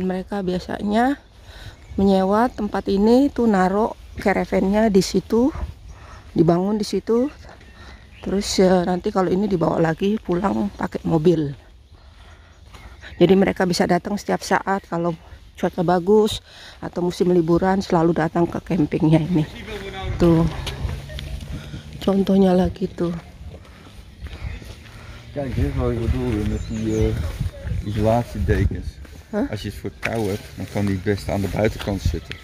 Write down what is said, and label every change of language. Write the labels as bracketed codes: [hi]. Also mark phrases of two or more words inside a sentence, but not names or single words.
[id] Mereka biasanya menyewa tempat ini tuh, naruh caravannya di situ, dibangun di situ, terus nanti kalau ini dibawa lagi pulang pakai mobil. Jadi mereka bisa datang setiap saat kalau cuaca bagus atau musim liburan, selalu datang ke campingnya ini. Tuh contohnya lagi tuh. [nl] Kijk, dit is wat ik bedoelde met die isolatiedekens. Als je het voor kou hebt, dan kan die het beste aan de buitenkant zitten.